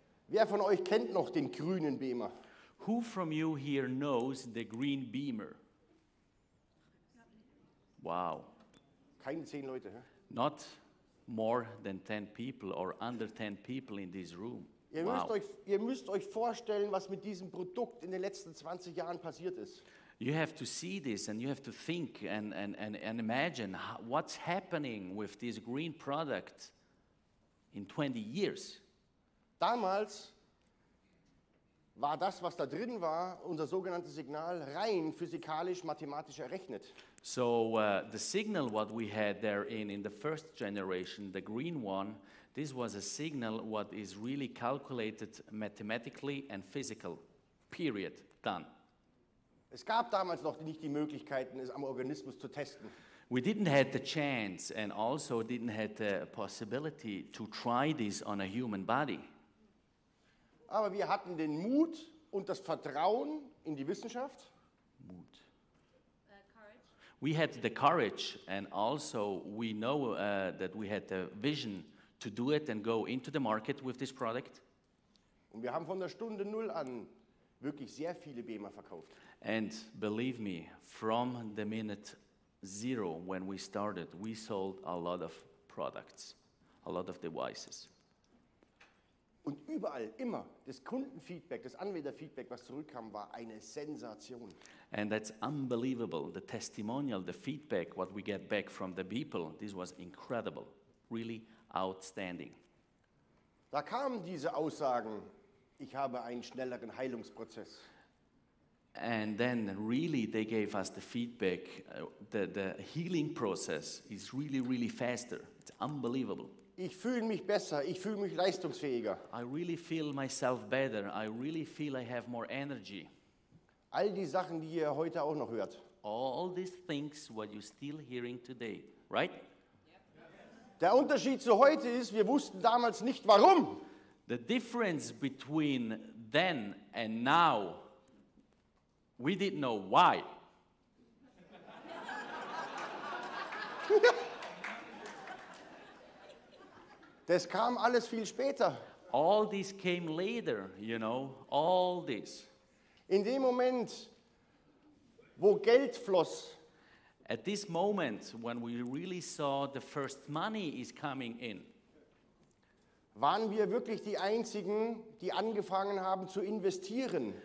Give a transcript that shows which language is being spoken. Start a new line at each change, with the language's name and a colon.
German: Wer von euch kennt noch den grünen Bemer?
English: Who from you here knows the green Bemer? Wow.
German: Keine 10 Leute. Hä?
English: Not more than 10 people or under 10 people in this room.
German: Ihr müsst euch vorstellen, was mit diesem Produkt in den letzten 20 Jahren passiert ist.
English: You have to see this and you have to think and imagine what's happening with this green product in 20 years.
German: Damals war das, was da drin war, unser sogenanntes Signal, rein physikalisch-mathematisch errechnet.
English: So the signal what we had there in the first generation, the green one, this was a signal what is really calculated mathematically and physical, period, done.
German: Es gab damals noch nicht die Möglichkeiten, es am Organismus zu testen.
English: We didn't have the chance and also didn't have the possibility to try this on a human body.
German: Aber wir hatten den Mut und das Vertrauen in die Wissenschaft.
English: We had the courage and also we know that we had the vision to do it and go into the market with this product.
German: Und wir haben von der Stunde Null an wirklich sehr viele Bemer verkauft.
English: And believe me, from the minute zero when we started, we sold a lot of products, a lot of devices.
German: Und überall, immer, das Kundenfeedback, das Anwenderfeedback, was zurückkam, war eine Sensation.
English: And that's unbelievable. The testimonial, the feedback, what we get back from the people, this was incredible, really outstanding.
German: Da kamen diese Aussagen, ich habe einen schnelleren Heilungsprozess.
English: And then really they gave us the feedback, the healing process is really, really faster. It's unbelievable.
German: Ich fühle mich besser, ich fühle mich leistungsfähiger.
English: I really feel myself better. I really feel I have more energy.
German: All die Sachen, die ihr heute auch noch hört.
English: All these things what you're still hearing today, right?
German: Der Unterschied zu heute ist, wir wussten damals nicht warum.
English: The difference between then and now, we didn't know why.
German: Das kam alles viel später.
English: All this came later, you know, all this.
German: In dem Moment, wo Geld floss,
English: At this moment, when we really saw the first money is coming in,
German: waren wir wirklich die Einzigen, die angefangen haben zu investieren.